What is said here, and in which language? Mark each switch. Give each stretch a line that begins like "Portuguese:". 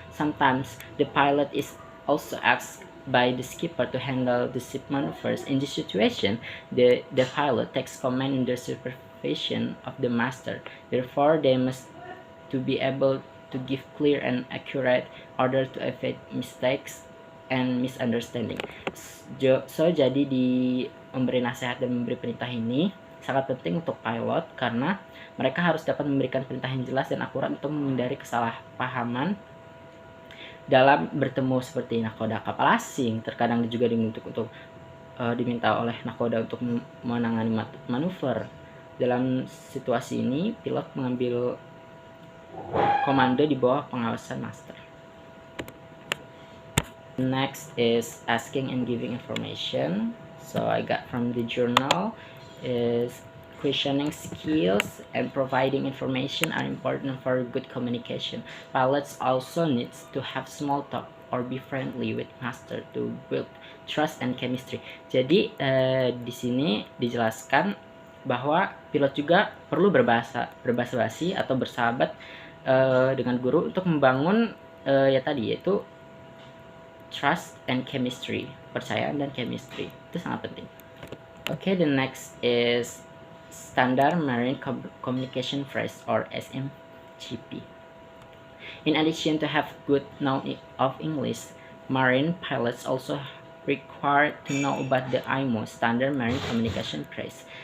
English: Sometimes the pilot is also asked by the skipper to handle the ship maneuvers. In this situation, the pilot takes command under supervision of the master. Therefore, they must to be able to give clear and accurate order to avoid mistakes and misunderstanding.
Indonesian: So jadi di memberi nasihat dan memberi perintah ini sangat penting untuk pilot, karena mereka harus dapat memberikan perintah yang jelas dan akurat untuk menghindari kesalahpahaman dalam bertemu seperti nakoda kapal asing. Terkadang juga diminta oleh nakoda untuk menangani manuver. Dalam situasi ini, pilot mengambil komando di bawah pengawasan master.
English: Next is asking and giving information. So I got from the journal is questioning skills and providing information are important for good communication. Pilots also needs to have small talk or be friendly with master to build trust and chemistry.
Indonesian: Jadi di sini dijelaskan bahwa pilot juga perlu berbahasa basi atau bersahabat dengan guru untuk membangun yaitu
English: trust and chemistry,
Indonesian: percayaan dan chemistry. Itu sangat penting.
English: Okay, the next is standard marine communication phrase, or SMCP. In addition to have good knowledge of English, marine pilots also required to know about the IMO, standard marine communication phrase.